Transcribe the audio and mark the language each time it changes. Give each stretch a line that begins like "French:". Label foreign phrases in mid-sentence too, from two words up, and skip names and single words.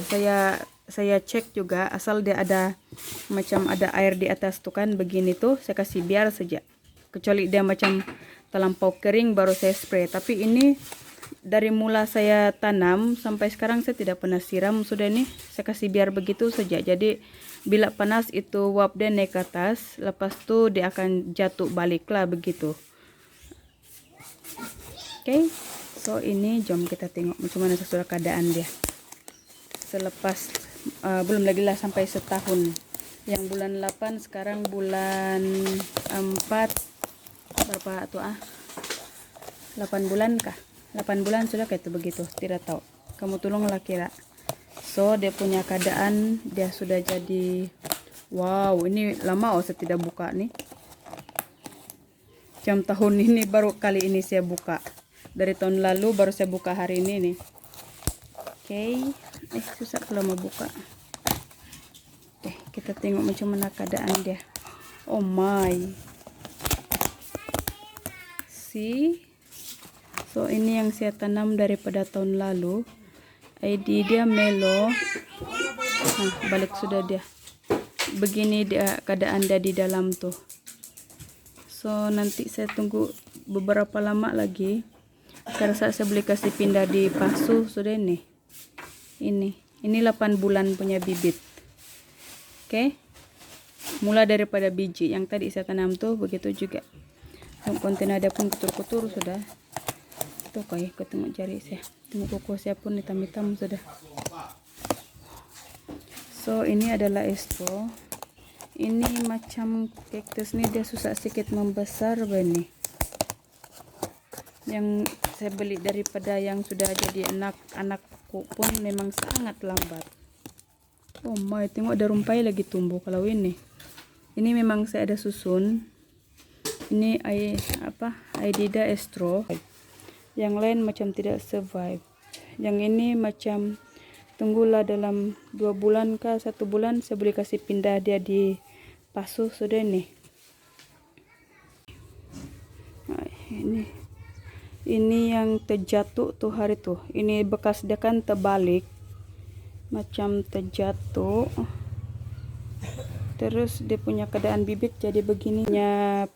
Malay: Saya cek juga, asal dia ada macam ada air di atas tuh kan begini tuh, saya kasih biar saja. Kecuali dia macam terlampau kering baru saya spray. Tapi ini dari mula saya tanam sampai sekarang saya tidak pernah siram sudah nih. Saya kasih biar begitu saja. Jadi bila panas itu uap dia naik ke atas, lepas tu dia akan jatuh balik lah begitu. Oke. So ini jom kita tengok macam mana sesuai keadaan dia. Selepas belum lagi lah sampai setahun. Yang bulan 8, sekarang bulan 4. Berapa tuh 8 bulan kah? 8 bulan sudah kayak itu begitu, tidak tahu. Kamu tolonglah kira. So dia punya keadaan dia sudah jadi, wow, ini lama saya tidak buka nih. Jam tahun ini baru kali ini saya buka. Dari tahun lalu baru saya buka hari ini nih. Oke, susah kalau mau buka. Oke, kita tengok macam mana keadaan dia.
English: Oh my.
Malay: So ini yang saya tanam daripada tahun lalu. ID dia Melo. Nah, balik sudah dia. Begini dia keadaan dia di dalam tuh. So nanti saya tunggu beberapa lama lagi. Saya rasa saya boleh kasih pindah di pasu sudah ini. Ini 8 bulan punya bibit. Oke. Mula daripada biji yang tadi saya tanam tuh begitu juga. Yang kontainer ada pun kotor-kotor sudah. Tuh kayak ketemu jari saya. Tengok kuku saya pun hitam-hitam sudah. So ini adalah estro. Ini macam cactus nih, dia susah sedikit membesar begini. Yang saya beli daripada yang sudah jadi anak-anakku pun memang sangat lambat.
English: Oh my,
Malay: tengok ada rumpai lagi tumbuh kalau ini. Ini memang saya ada susun. Ini Aidida estro. Yang lain macam tidak survive. Yang ini macam tunggulah dalam 2 bulan kah 1 bulan saya boleh kasih pindah dia di pasu sudah nih. Nah, ini yang terjatuh tuh hari tuh. Ini bekas dia kan terbalik. Macam terjatuh. Terus dia punya keadaan bibit jadi begininya.